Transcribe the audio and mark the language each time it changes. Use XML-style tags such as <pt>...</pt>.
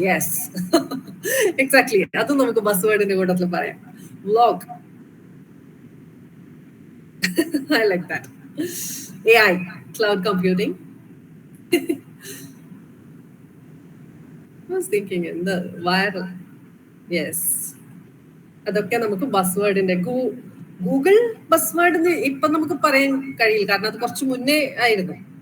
<ml>Yes, exactly, അതും നമുക്ക് bus വേർഡിന്റെ കൂട്ടത്തിൽ പറയാം.</ml> <en>Vlog, I like that. AI, cloud computing. I was thinking in the viral. Yes.</en> <ml>അതൊക്കെ നമുക്ക് ബസ് വേർഡിന്റെ ഗൂഗിൾ ബസ് വേർഡ് ഇപ്പൊ നമുക്ക് പറയാൻ കഴിയില്ല, കാരണം അത് കുറച്ച് മുന്നേ ആയിരുന്നു.</ml>